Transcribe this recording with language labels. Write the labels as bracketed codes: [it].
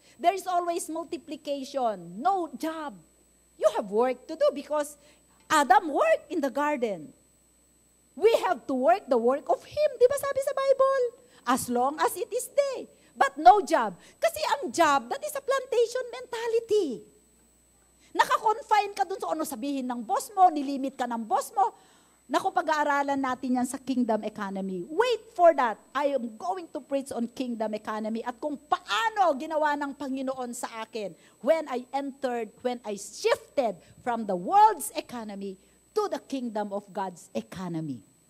[en] There is always multiplication, no job. You have work to do because Adam worked in the garden. We have to work the work of Him. [tl] Di ba sabi sa Bible? [en] As long as it is day. But no job. Kasi ang job, that is a plantation mentality. [tl] Naka-confine ka dun sa ano sabihin ng boss mo, nilimit ka ng boss mo. Naku, pag-aaralan natin yan sa kingdom economy. [en] Wait for that. I am going to preach on kingdom economy [tl] at kung paano ginawa ng Panginoon sa akin [en] when I shifted from the world's economy to the kingdom of God's economy.